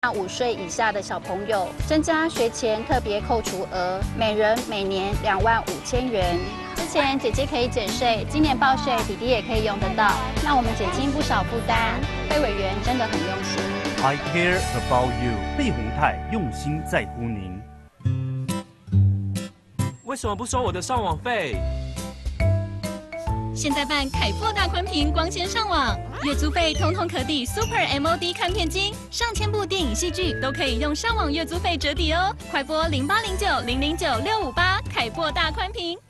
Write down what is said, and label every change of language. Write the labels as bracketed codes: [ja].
[zh] 5岁以下的小朋友，增加学前特别扣除额，每人每年25000元。之前姐姐可以减税，今年报税弟弟也可以用得到，让我们减轻不少负担。费委员真的很用心。 [en] I care about you， [zh] 费鸿泰用心在乎您。为什么不收我的上网费？现在办凯擘大宽屏光纤上网，月租费通通可抵 Super MOD 看片金，上千部电影戏剧都可以用上网月租费折抵哦！快拨0809009658，凯擘大宽屏，